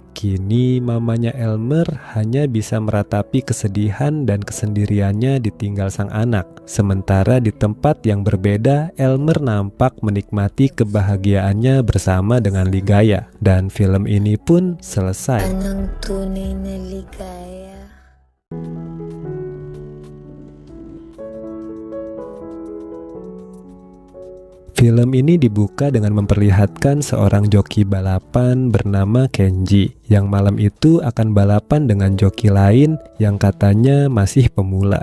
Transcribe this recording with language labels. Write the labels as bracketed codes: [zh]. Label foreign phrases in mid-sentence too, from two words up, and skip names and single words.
[id] Kini mamanya Elmer hanya bisa meratapi kesedihan dan kesendiriannya ditinggal sang anak. Sementara di tempat yang berbeda, Elmer nampak menikmati kebahagiaannya bersama dengan Ligaya. Dan film ini pun selesai. [tl] Anong tunay na ligaya? [id] Film ini dibuka dengan memperlihatkan seorang joki balapan bernama Kenji yang malam itu akan balapan dengan joki lain yang katanya masih pemula.